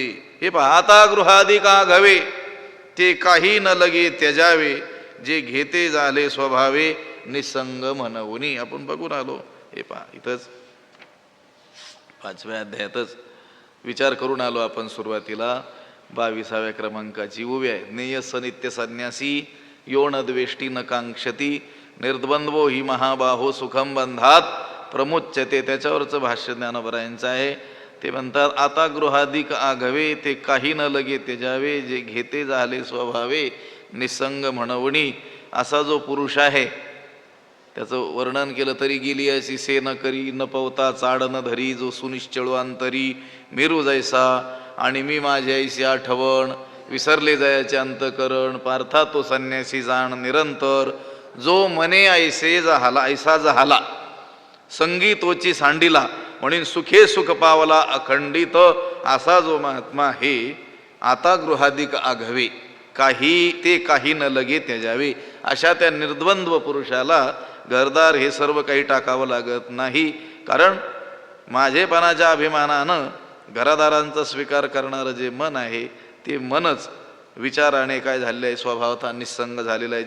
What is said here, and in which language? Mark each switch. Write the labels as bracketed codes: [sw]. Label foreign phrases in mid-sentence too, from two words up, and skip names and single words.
[mr] हे पहा, आता गृहादी का घवे ते काही न लगे त्यजावे, जे घेते झाले स्वभावे निसंग म्हणवनी. आपण बघून आलो. हे पहा, इथंच 5व्या अध्यायातच विचार करून आलो आपण. सुरुवातीला 22व्या क्रमांकाची उभी आहे. [sa] नेयस नित्य संन्यासी यो न द्वेष्टी न कांक्षती, निर्द्वंद्वो ही महाबाहो सुखम बंधात प्रमुच्यते. [mr] त्याच्यावरचं भाष्य ज्ञानोबरायांचं आहे. ते म्हणतात, आता गृहाधिक आघवे ते काही न लगे त्यजावे, जे घेते झाले स्वभावे निसंग म्हणवणी. असा जो पुरुष आहे त्याचं वर्णन केलं तरी गेली अशी से न करी, न पवता चाड न धरी, जो सुनिश्चळू अंतरी मेरू जैसा, आणि मी माझ्या ऐसी आठवण, विसरले जायाचे अंतकरण, पार्था तो संन्यासी जाण निरंतर, जो मने ऐसे जहाला ऐसा जहाला, संगीतोची सांडिला, म्हणून सुखे सुख पावला अखंडित. असा जो महात्मा आहे आता गृहाधिक आघवे, काही न लगे त्याजावे. अशा त्या निर्द्वंद्व पुरुषाला घरदार हे सर्व काही टाकावं लागत नाही. कारण माझेपणाच्या अभिमानानं घरादारांचा स्वीकार करणारं जे मन आहे ते मनच विचाराने काय झालेलं आहे, स्वभावता निस्संग झालेलं आहे.